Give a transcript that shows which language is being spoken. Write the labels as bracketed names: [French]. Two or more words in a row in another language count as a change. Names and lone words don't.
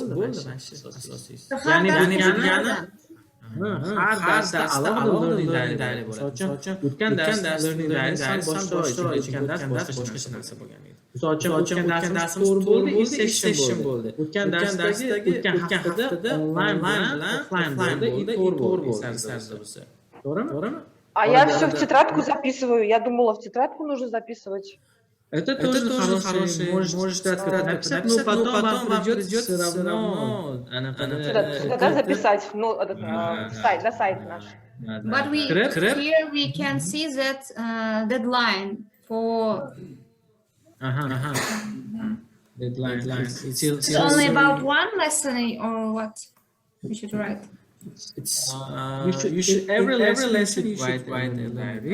[Uzbek] Bo'ldi mana shu asosiysi. Ya'ni har darsda alohida [English] learning diary [Uzbek] bo'ladi. Misol uchun o'tgan dars [English] learning diary [Uzbek] boshqa o'tgan dars boshqa narsa bo'lgan edi. Misol uchun o'tgan darsimiz to'r bo'ldi, session bo'ldi. O'tgan haftada onlayn bilan offline bo'ldi, to'r bo'ldi. To'g'rimi? [Russian] А я все в тетрадку записываю. Я думала, в тетрадку нужно записывать. Это тоже хороший. Можешь написать, но потом вам придет все равно. Тогда записать. Ну, на сайт наш. [English] But here we can see that deadline for Deadline. it's only about one lesson or what we should write. It's you should every lesson you should write a diary.